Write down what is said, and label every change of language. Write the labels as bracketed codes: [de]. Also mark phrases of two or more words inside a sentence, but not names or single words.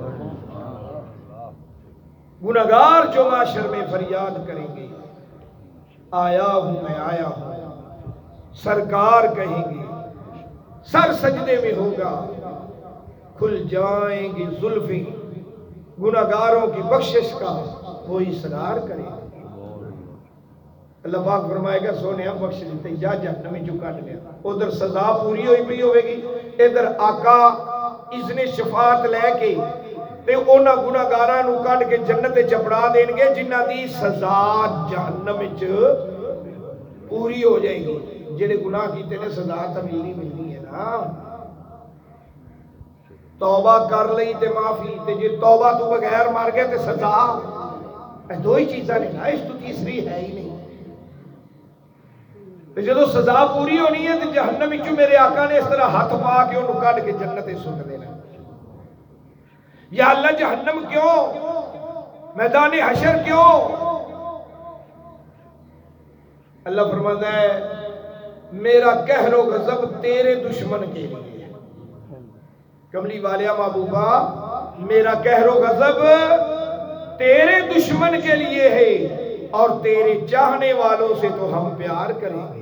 [ur] گنہگار جو معاشر میں فریاد کریں گے، آیا ہوں میں آیا ہوں، سرکار کہیں گے، سر سجدے میں ہوگا، کھل جائیں گے زلفیں، گنہگاروں کی بخشش کا وہ اصرار کرے گا۔ [pa] اللہ پاک فرمائے گا سونے ہم بخش دیتے، جا جہنمی جو کٹ گیا، ادھر سزا پوری ہوئی پئی ہوئے گی، ادھر آقا اذن شفاعت لے کے تے اونا گنہگاراں نو کٹ کے جنت چپڑا دیں گے جنہ دی سزا جہنم وچ پوری ہو جائے گی۔ جڑے گناہ کیتے نے سزا تو ملنی ہے نا، توبہ کر لئی تے معافی، تے جے توبہ تو بغیر مار گئے تے سزا، دو ہی چیزاں نے نا، اس تو تیسری ہے ہی نہیں۔ تے جدو سزا پوری ہونی ہے تے جہنم وچوں میرے آقا نے اس طرح ہاتھ پا کے انہوں کٹ کے جنت سٹ دینا۔ یا اللہ جہنم کیوں، میدان حشر کیوں؟ [ur] اللہ فرماتا ہے میرا قہر و غضب تیرے دشمن کے لیے، کملی والیا محبوبہ میرا قہر و غضب تیرے دشمن کے لیے ہے، اور تیرے چاہنے والوں سے تو ہم پیار کریں گے۔